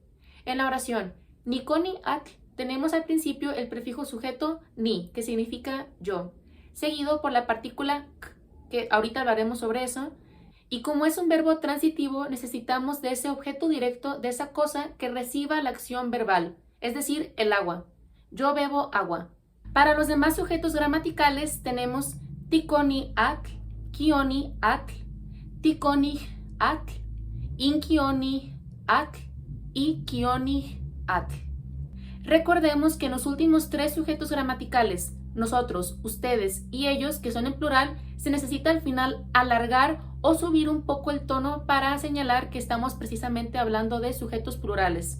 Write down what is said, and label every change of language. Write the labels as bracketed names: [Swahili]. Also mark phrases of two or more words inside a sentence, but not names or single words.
[Spanish] En la oración [Nahuatl languages] nikoni atl [Spanish] tenemos al principio el prefijo sujeto ni, que significa yo, seguido por la partícula k, que ahorita hablaremos sobre eso. Y como es un verbo transitivo, necesitamos de ese objeto directo, de esa cosa que reciba la acción verbal, es decir, el agua. Yo bebo agua. Para los demás sujetos gramaticales tenemos [Nahuatl languages] tikoni atl, kioni atl, tikoni atl, inkioni atl [Spanish] y [Nahuatl languages] kioni atl. [Spanish] Recordemos que en los últimos tres sujetos gramaticales, nosotros, ustedes y ellos, que son en plural, se necesita al final alargar o subir un poco el tono para señalar que estamos precisamente hablando de sujetos plurales.